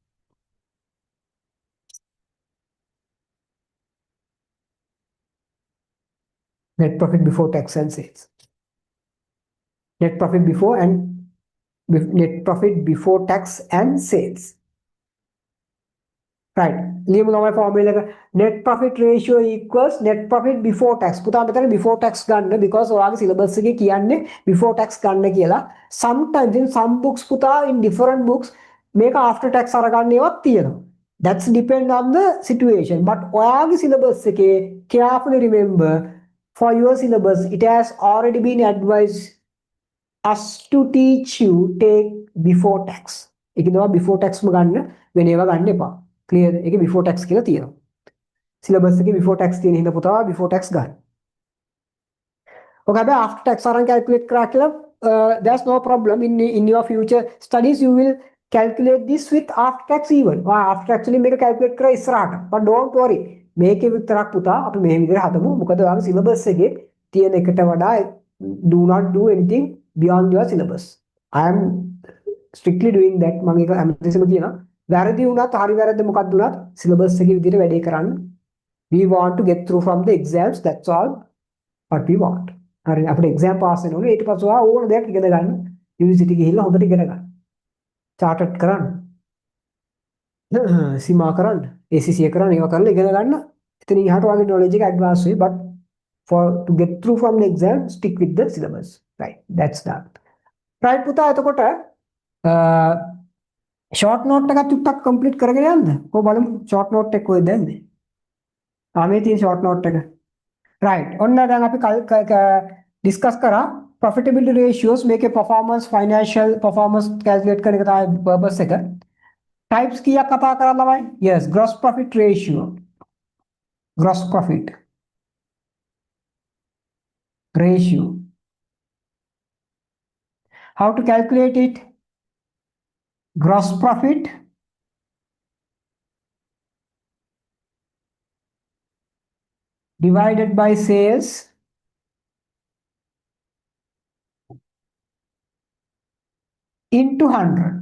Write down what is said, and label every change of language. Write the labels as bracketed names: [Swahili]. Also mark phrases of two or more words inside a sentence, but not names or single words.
[English] Net profit before tax and sales. Net profit before tax and sales. Right. [Sinhala] ලියමු ළමයි formula එක. [English] Net profit ratio equals net profit before tax. [Sinhala] පුතා මෙතන [English] before tax [Sinhala] ගන්න, because ඔයාගේ syllabus එකේ කියන්නේ [English] before tax [Sinhala] ගන්න කියලා. [English] Sometimes in some books පුතා, in different books මේක after tax [Sinhala] අරගන්න ඒවාත් තියෙනවා. [English] That's depend on the situation. But [Sinhala] ඔයාගේ syllabus එකේ [English] carefully remember, for your syllabus it has already been advised us to teach you take before tax. [Sinhala] ඒකේනවා [English] before tax [Sinhala] ගන්න, වෙන ඒවා ගන්න එපා. Clear? ඒකේ [English] before tax [Sinhala] කියලා තියෙනවා. Syllabus එකේ [English] before tax [Sinhala] තියෙන හින්දා පුතා [English] before tax [Sinhala] ගන්න. ඔක හැබැයි [English] after tax [Sinhala] අරන් calculate කරා කියලා [English] there's no problem. In your future studies you will calculate this with after tax even. after tax [Sinhala] වලින් මේක calculate කරා ඉස්සරහට. [English] But don't worry. [Sinhala] මේකේ විතරක් පුතා අපි මේ විදිහට හදමු. මොකද ඔයාගේ syllabus එකේ තියෙන එකට වඩා [English] do not do anything beyond your syllabus. I am strictly doing that. [Sinhala] මම ඒක හැමතිස්සෙම කියනවා. වැරදි වුණත් හරි වැරද්ද මොකක්ද වුණත් syllabus එකේ විදිහට වැඩේ කරන්න. [English] We want to get through from the exams. That's all what we want. [Sinhala] හරි අපිට [English] exam pass [Sinhala] වෙන්න ඕනේ. ඊට පස්සේ ඔයා ඕන දෙයක් ඉගෙන ගන්න. යුනිවර්සිටි ගිහිල්ලා හොඳට ඉගෙන ගන්න. chartered කරන්න. සීමා කරන්න. ACCA කරන්න. ඒවා කරලා ඉගෙන ගන්න. එතනින් එහාට ඔයාගේ knowledge එක advance වෙයි. [English] But to get through from the exam, stick with the syllabus. Right. That's that. Right [Sinhala] පුතා, එතකොට [English] short note [Sinhala] එකක් චුට්ටක් [English] කම්ප්ලීට් [Sinhala] කරගෙන යන්න. කොහොම බලමු [English] short note [Sinhala] එක කොහෙද දැම්මේ? මේ තියෙන [English] short note [Sinhala] එක. right ඔන්න දැන් අපි ඩිස්කස් කරා [English] profitability ratios [Sinhala] මේකේ [English] performance financial performance calculate [Sinhala] කරන එක තමයි purpose එක. types කීයක් කතා කරා ළමයි? [English] yes gross profit ratio, gross profit ratio. How to calculate it? Gross profit divided by sales into 100.